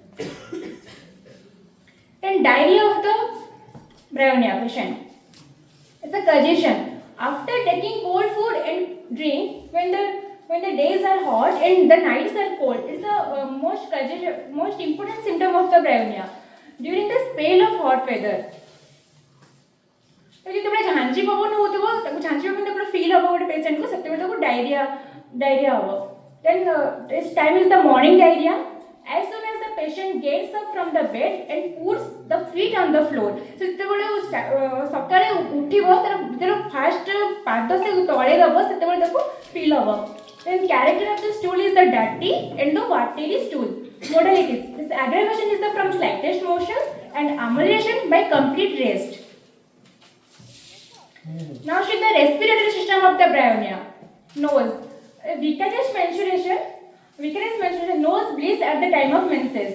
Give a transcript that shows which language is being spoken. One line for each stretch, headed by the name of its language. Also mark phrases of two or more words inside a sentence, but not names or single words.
English: Then diarrhea of the Brownia patient. It's a congestion. After taking cold food and drink, when when the days are hot and the nights are cold. It's the most important symptom of the bryonia during the spell of hot weather.
Odia: तो ଯେତେବେଳେ ଝାଞ୍ଜି ପବନ ହେଉଥିବ ତାକୁ ଝାଞ୍ଜି ପବନ ଯେତେବେଳେ ଫିଲ୍ ହେବ ଗୋଟେ ପେସେଣ୍ଟକୁ ସେତେବେଳେ ତାକୁ ଡାଇରିଆ ହେବ.
English: Then this time is the morning diarrhea. As soon as the patient gets up from the bed and puts the feet on the floor, so
Odia: ଯେତେବେଳେ ସକାଳେ ଉଠିବ ତାର ଯେତେବେଳେ ଫାଷ୍ଟ ପାଦ ସେ ତଳେ ଦେବ ସେତେବେଳେ ତାକୁ ଫିଲ୍ ହେବ.
English: Then character of the stool is the dirty and the watery stool. Modalities: this aggravation is the from slightest motion and amelioration by complete rest. Now should the respiratory system of the bryonia. Nose. Vicarious menstruation, nose bleeds at the time of menses.